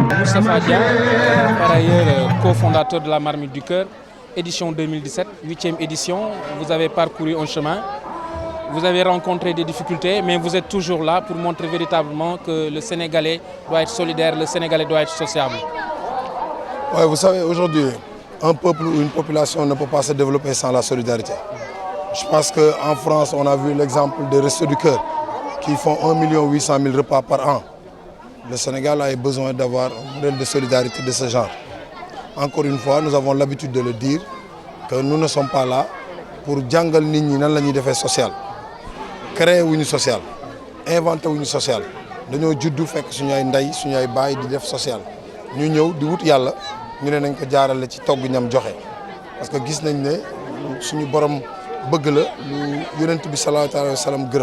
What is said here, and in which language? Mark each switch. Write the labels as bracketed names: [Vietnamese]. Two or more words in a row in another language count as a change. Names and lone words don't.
[French] Moustapha Dia, par ailleurs cofondateur de la Marmite du Cœur, édition 2017, 8e édition. Vous avez parcouru un chemin, vous avez rencontré des difficultés, mais vous êtes toujours là pour montrer véritablement que le Sénégalais doit être solidaire, le Sénégalais doit être sociable. Ouais, vous savez, aujourd'hui, un peuple ou une population ne peut pas se développer sans la solidarité. Je pense qu'en France, on a vu l'exemple des Restos du Cœur qui font 1 800 000 repas par an. Le Sénégal a besoin d'avoir un modèle de solidarité de ce genre. Encore une fois, nous avons l'habitude de le dire, que nous ne sommes pas là pour [Wolof] jàngal nit ñi nan la ñuy defee social. Créer wuñu social, inventer wuñu social. Dañoo juddu fekk suñu ay ndey suñu ay baay di def social. Ñu ñëw di wut yàlla ñu ne nañ ko jaarale ci togg ñam joxe [French] parce que [Wolof] gis nañ ne suñu borom bëgg la lu yonent bi [Arabic] صلى الله عليه وسلم [Wolof] gërëm.